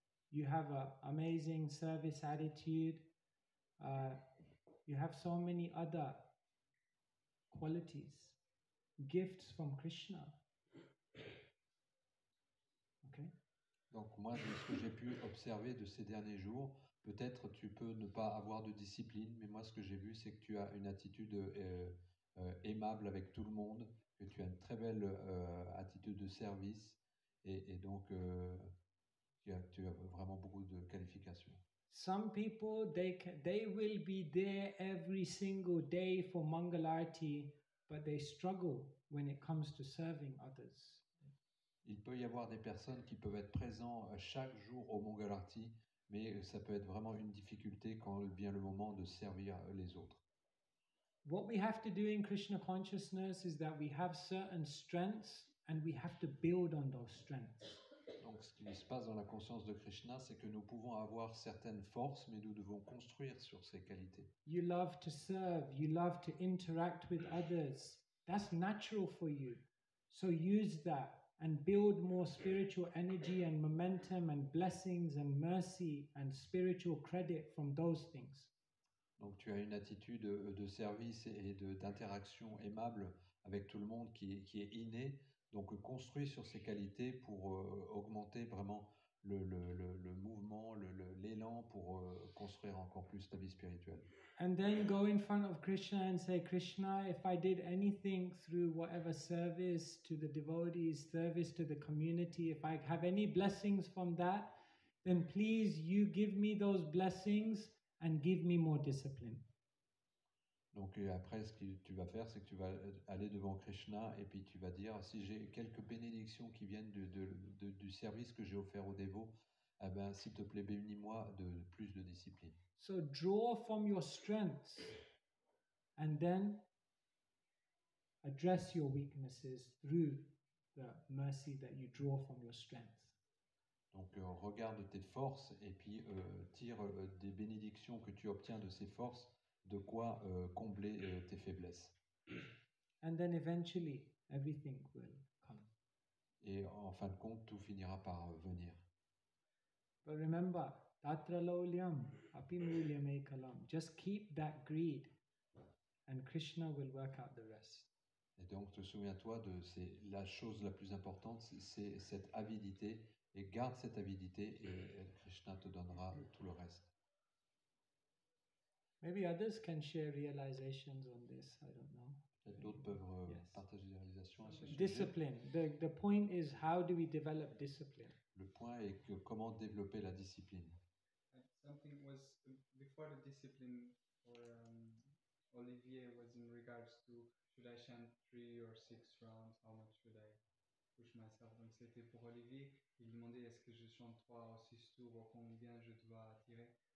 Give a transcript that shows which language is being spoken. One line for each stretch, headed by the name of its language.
English: You have an amazing service attitude. You have so many other qualities, gifts from Krishna. Okay?
French: Donc moi, de ce que j'ai pu observer de ces derniers jours, peut-être tu peux ne pas avoir de discipline, mais moi ce que j'ai vu, c'est que tu as une attitude aimable avec tout le monde, que tu as une très belle attitude de service, et donc tu as vraiment beaucoup de qualifications.
English: Some people, they will be there every single day for Mangalarti, but they struggle when it comes to serving others.
French: Il peut y avoir des personnes qui peuvent être présents chaque jour au Mangalarti, mais ça peut être vraiment une difficulté quand vient le moment de servir les autres.
English: What we have to do in Krishna consciousness is that we have certain strengths and we have to build on those strengths.
French: Donc ce qui se passe dans la conscience de Krishna, c'est que nous pouvons avoir certaines forces, mais nous devons construire sur ces qualités.
English: You love to serve, you love to interact with others. That's natural for you. So use that and build more spiritual energy and momentum and blessings and mercy and spiritual credit from those things.
French: Donc tu as une attitude de service et d'interaction aimable avec tout le monde qui est innée. Donc construis sur ces qualités pour augmenter vraiment le mouvement, l'élan pour construire encore plus ta vie spirituelle.
English: And then go in front of Krishna and say, Krishna, if I did anything through whatever service to the devotees, service to the community, if I have any blessings from that, then please you give me those blessings and give me more discipline.
French: Donc après, ce que tu vas faire, c'est que tu vas aller devant Krishna et puis tu vas dire, si j'ai quelques bénédictions qui viennent du service que j'ai offert aux dévots, eh ben, s'il te plaît, bénis-moi de plus de discipline.
English: So draw from your strengths and then address your weaknesses through the mercy that you draw from your strengths.
French: Donc regarde tes forces et puis tire des bénédictions que tu obtiens de ces forces, de quoi combler tes faiblesses.
English: And then eventually everything will come.
French: Et en fin de compte, tout finira par venir.
English: But remember,
Sanskrit: tatra laulyam apimulyam ekalam.
English: Just keep that greed and Krishna will work out the rest.
French: Et donc, te souviens-toi de la chose la plus importante, c'est cette avidité. Et garde cette avidité et Krishna te donnera tout le reste.
English: Maybe others can share realizations on this. I don't know.
French: Peut-être d'autres peuvent
English: Yes.
French: partager des réalisations à ce sujet.
English: Discipline. The point is, how do we develop discipline?
French: Le point est que comment développer la discipline.
English: Something was before the discipline for Olivier was in regards to should I chant 3 or 6 rounds, how much should I push myself.
French: Donc c'était pour Olivier, il demandait est-ce que je chante 3 ou 6 tours ou combien je dois tirer.